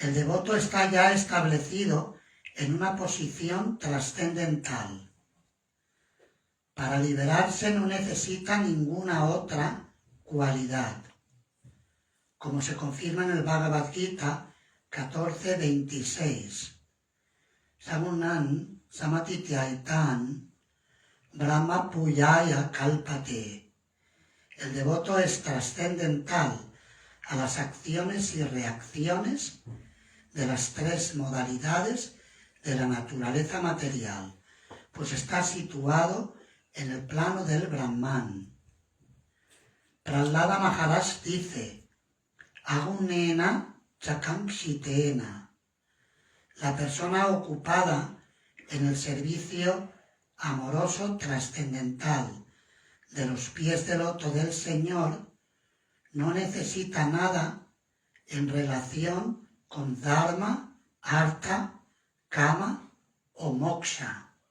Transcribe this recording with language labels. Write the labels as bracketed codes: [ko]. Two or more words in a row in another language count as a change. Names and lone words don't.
[es] El devoto está ya establecido en una posición trascendental. Para liberarse no necesita ninguna otra cualidad, como se confirma en el Bhagavad Gita 14:26. [sa] सगुणान् समतीत्यैतान् ब्रह्म भूयाय कल्पते. [es] El devoto es trascendental a las acciones y reacciones de las tres modalidades de la naturaleza material, pues está situado en el plano del Brahman. Prahlada Maharaj dice, [sa] अगुणेन चाकाङ्क्षितेन, [es] la persona ocupada en el servicio amoroso trascendental de los pies de loto del Señor no necesita nada en relación con Dharma, Artha, Kama o Moksha.